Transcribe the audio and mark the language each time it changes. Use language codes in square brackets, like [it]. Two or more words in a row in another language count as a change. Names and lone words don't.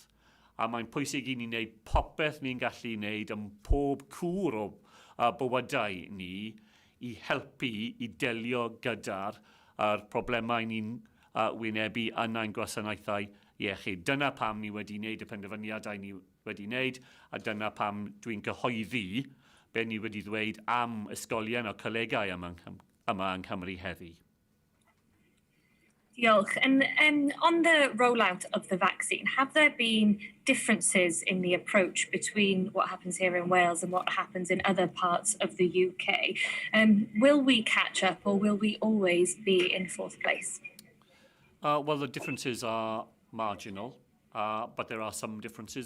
[cy] A mae'n pwysig I ni wneud popeth ni'n gallu wneud yn pob cwr o bywydau ni I helpu I delio gyda'r problemau ni'n wynebu yn ein gwasanaethau iechyd. Dyna pam ni wedi wneud y penderfyniadau ni wedi wneud, a dyna pam dwi'n cyhoeddi be ni wedi ddweud am ysgolion o colegau yma yng Nghymru heddi. Diolch. [en] And on the rollout of the vaccine, have there been differences in the approach between what happens here in Wales and what happens in other parts of the UK? Will we catch up, or will we always be in 4th place? Well, the differences are marginal, but there are some differences.